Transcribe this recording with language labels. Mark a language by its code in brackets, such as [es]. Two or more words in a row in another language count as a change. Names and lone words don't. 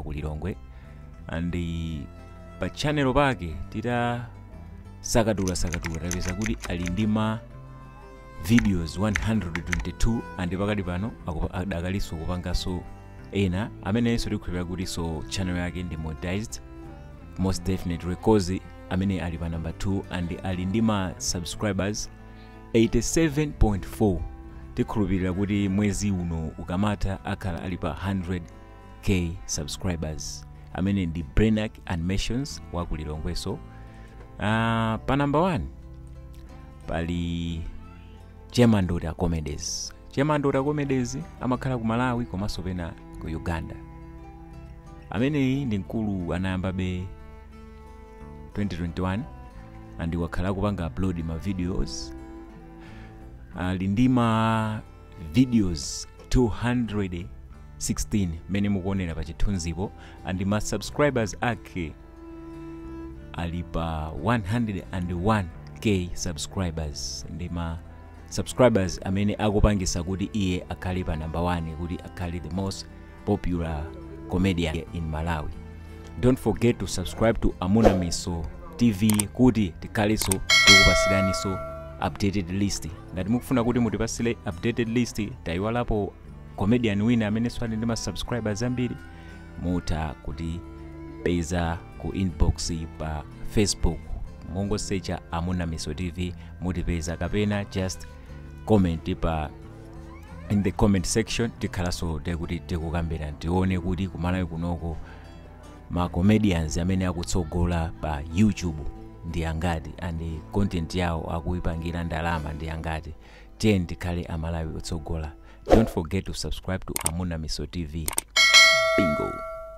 [ny] wa ku Lilongwe and pa channel pake tita sakadula tapeza kuti ali ndi ma videos 122 and pakati pano akadakaliso kupangaso ena amene iso tikukhulupirira kuti so channel yake ndi [en] monetized most definitely cause [ny] amene ali pa number 2 and ali ndi ma subscribers 87.4. Tikhulupirira kuti mwezi uno ukamata akhala ali pa 100k subscribers amene ndi Blenac animations wa ku Lilongwe. So pa number 1 pali Mandota comedies. Mandota comedies amakhala ku Malawi komanso pena ku Uganda. Ameneyi ndi mkulu anayamba be 2021 and wakhala kupanga upload ma videos ali ndi ma videos 216 mene mukuonera pa chithunzipo and ma subscribers ake ali pa 101k subscribers. Ndi ma subscribers amene akupangisa kuti iye akhale pa number 1 kuti akhale [en] the most popular comedian in Malawi. Don't forget to subscribe to Amuna Miso TV [ny] kuti tikhaleso tikupasiraniso [en] updated list. [ny] Ngati mukufuna kuti mutipasire [en] updated list [ny] tayiwalapo comedian wina amene swali ndi ma subscribers ambiri muta kuti peza ku inbox pa Facebook mongo searcha Amuna Miso TV mutipeza kapena [en] just comment [ny] pa [en] in the comment section [ny] tikhalaso tekuti tikukambira tione kuti kumalawi kunoko ma comedians amene akutsogola pa YouTube ndi angati and content yawo akuipangira ndalama ndi angati. Tikhale amalawi otsogola. [en] Don't forget to subscribe to Amuna Miso TV. Bingo.